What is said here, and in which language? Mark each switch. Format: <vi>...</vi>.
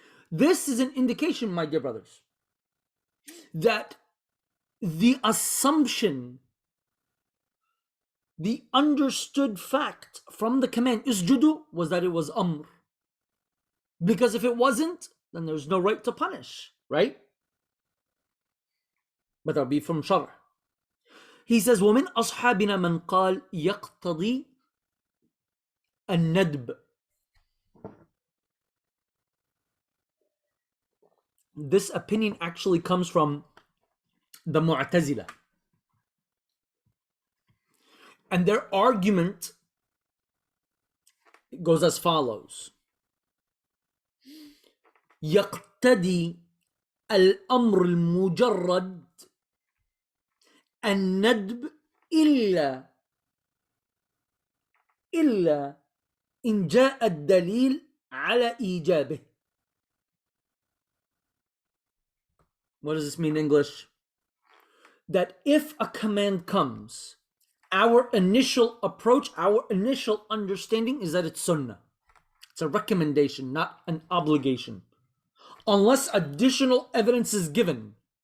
<en>This is an indication, my dear brothers, that the assumption, the understood fact from the command usjudu was that it was amr. Because if it wasn't, then there's no right to punish, right? But that'll be from Shar'. He says,</en> <ar>وَمِنْ أَصْحَابِنَا مَنْ قَالْ يَقْتَضِي الندب.</ar> <en>This opinion actually comes from the Mu'tazila. And their argument goes as follows.</en> <ar>يقتدي الأمر المجرد الندب إلا إن جاء الدليل على إيجابه.</ar> <en>What does this mean in English? That if a command comes, our initial approach, our initial understanding is that it's sunnah. It's a recommendation, not an obligation. Unless additional evidence is given.</en>